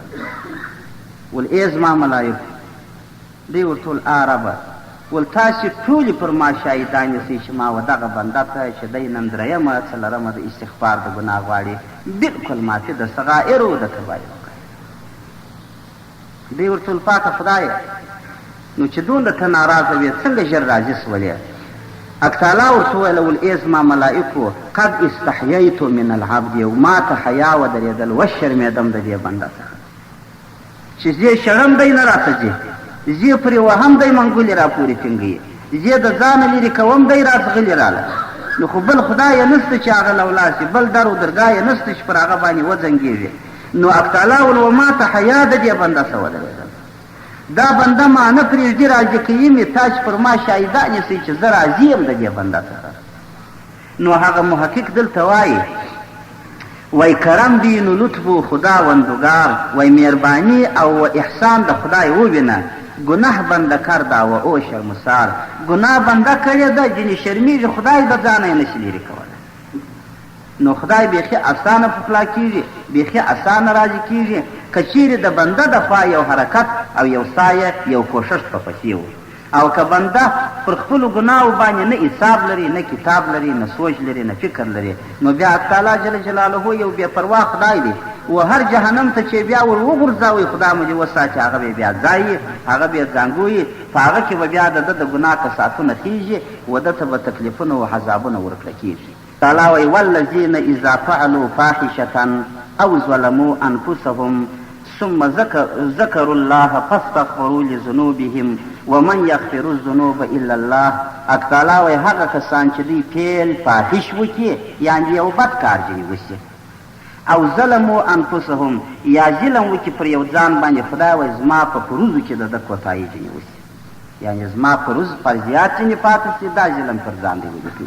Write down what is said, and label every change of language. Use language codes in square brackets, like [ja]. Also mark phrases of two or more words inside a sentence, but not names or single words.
[ps] ول ای زما ملایکو، دی ورته ول ربه، ول تاسې ټولې پر ما شاهدان یاستئ چې ما و دغه بنده ته چې دی نن درېیمه څلورمه د استغفار د ګناه غواړي، بلکل ماتې د صغایرو د کبایرو کوي. دی ورته ول پاکه خدایه، نو چې دومره ته ناراضه وې څنګه ژر راضي سولې؟ حق تعالی ورته وویله ول ای زما ملایکو، [ar] قد استحییت من العبد، [ps] او ما ته حیا ودرېدل وشرمېدم د دې بنده څخه چې زه شرم دی نه راته ځي، زه پرې وهم دی منګولې را پورې ټینګوي، زه د ځانه لرې کوم دی راڅغلې راله. نو خو بل خدای یې نسته چې هغه لولاسي، بل در و درګاه یې نسته چې پر هغه باندې وځنګېږي. نو حق تعالی ول وما ته حیا د دې بنده څه ودرېدل، دا بنده ما نه پرېږدي راضي کوي مې، تاسې پر ما شاهدان یاستئ چې زه راضي یم د دې بنده څخه. نو هغه محقق دلته وایي [fa] وای کرم دی نو لطف خداوندگار، [ps] وای مهربانی او احسان د خدای وبینه، [fa] گناه بنده کرده و او شرمسار، [ps] گناه بنده کړی ده ځینې شرمیږي، خدای د ځانه یې نشي لرې کولی. نو خدای بیخي اسانه پخلا کېږي، بیخي اسانه راضي کېږي که چیرې د بنده د خوا یو حرکت او یو سایه یو کوشش په پسې و، او که بنده پر خپلو ګناهو باندې نه حساب لري، نه کتاب لري، نه سوچ لري، نه فکر لري، نو بیا تعالی جل جلاله یو بې پروا خدای دی، و هر جهنم ته چې بیا ور وغورځوئ خدای مو دې وساتي، هغه به بیا ځایي، هغه به ځانګوي، په هغه کې به بیا د ده د ګناه کساتونه خېږي، و ده ته به تکلیفونه و عذابونه ورکړه کېږي. تعالی وایي [ar] والذین اذا فعلوا فاحشة او ظلموا انفسهم ثم ذكروا الله فاستغفروا لذنوبهم ومن يغفر الذنوب الا الله. [ps] حق تعالی وایي هغه کسان چې دوی فعل فاحش وکړي، یعنې یو بد کار ځینې وشي، او [ar] ظلموا انفسهم [ps] یا ظلم وکړي پر یو ځان باندې، خدای وایي زما په فروضو کې د ده کوتاهي ځینې وشي، یعنې زما فروض فرضیات ځینې پاتې شي، دا ظلم پر ځان دی وکړي.